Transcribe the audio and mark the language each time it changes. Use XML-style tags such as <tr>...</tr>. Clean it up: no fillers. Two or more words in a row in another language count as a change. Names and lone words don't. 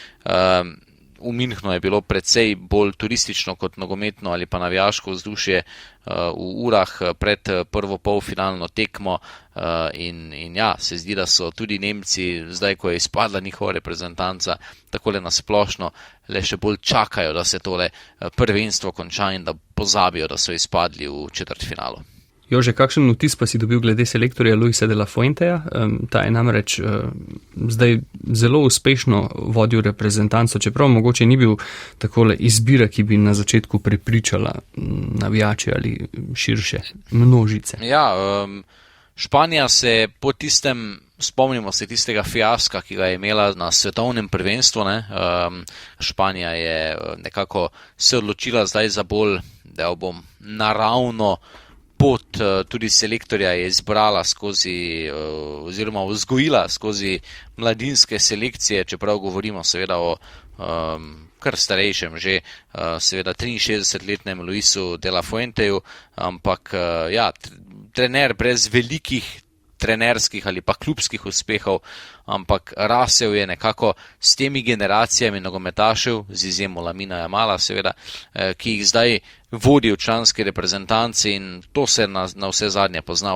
<sl>V Münchnu je bilo precej bolj turistično kot nogometno ali pa navijaško vzdušje v urah pred prvo polfinalno tekmo in ja, se zdi, da so tudi Nemci, zdaj ko je izpadla njihova reprezentanca, takole nasplošno le še bolj čakajo, da se tole prvenstvo konča in da pozabijo, da so izpadli v četrtfinalu. Jože, kakšen vtis pa si dobil glede selektorja Luisa de la Fuenteja? Ta je namreč zdaj zelo uspešno vodil reprezentanco, čeprav mogoče ni bil takole izbira, ki bi na začetku prepričala navijače ali širše množice. Ja, Španija se po tistem spomnimo se tistega fiaska, ki ga je imela na svetovnem prvenstvu, ne. Španija je nekako se odločila zdaj za bolj, da jo bom naravno pot tudi selektorja je izbrala skozi, oziroma vzgojila skozi mladinske selekcije, čeprav govorimo seveda o kar starejšem že, seveda 63-letnem Luisu de la Fuenteju, ampak ja, trener brez velikih trenerskih ali pa klubskih uspehov, ampak rasel je nekako s temi generacijami nogometašev, z izjemo Lamina Jamala seveda, ki jih zdaj vodi v članski reprezentanci in to se na vse zadnje pozna.</sl>